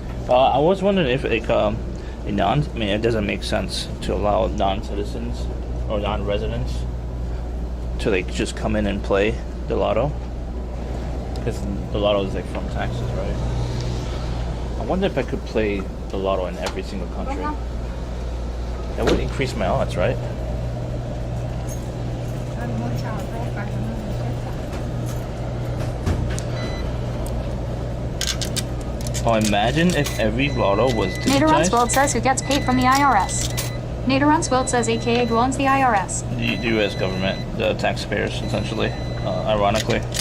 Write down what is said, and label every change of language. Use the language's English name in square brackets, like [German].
[English] I was wondering if like I mean, it doesn't make sense to allow non-citizens or non-residents to like just come in and play the lotto, because the lotto is like from taxes, right? I wonder if I could play the lotto in every single country. That would increase my odds, right? [Spanish] Hay mucha ropa que no me cerca. [English] Oh, imagine if every lotto was Nader digitized. Runsgold says, who gets paid from the IRS. Nader Runsgold says, aka who owns the IRS. The U.S. government, the taxpayers, essentially, ironically.